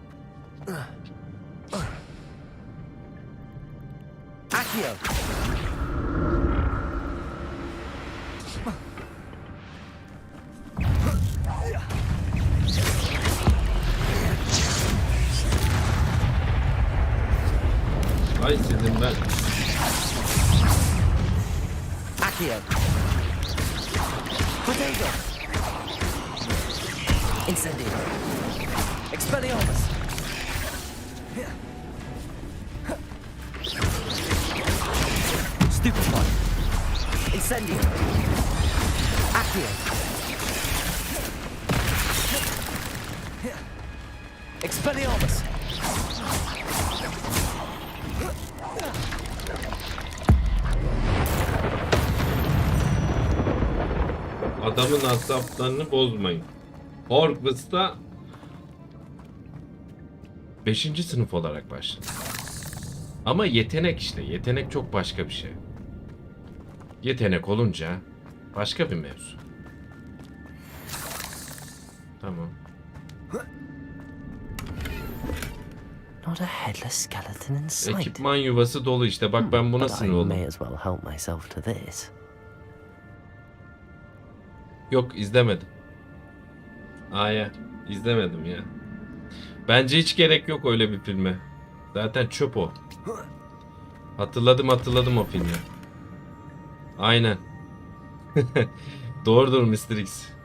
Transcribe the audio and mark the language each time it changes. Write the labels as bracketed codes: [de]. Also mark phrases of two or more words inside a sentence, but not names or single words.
[tr] Accio. Ay sizin ben. Accio. Potato. Incendio. Expelliarmus. Stupefy. Incendio. Accio. Expelliarmus. Adamın asaplarını bozmayın. Hogwarts'ta 5. sınıf olarak başladı. Ama yetenek işte. Yetenek çok başka bir şey. Yetenek olunca başka bir mevzu. Tamam. [en] Not a headless skeleton in sight. [tr] Ekipman yuvası dolu işte. Bak ben buna [en] But I [tr] sinir oldum. [en] may as well help myself to this. [tr] Yok izlemedim. Aya izlemedim ya. Bence hiç gerek yok öyle bir filme. Zaten çöp o. Hatırladım o filmi. Aynen. Doğrudur Mr. X.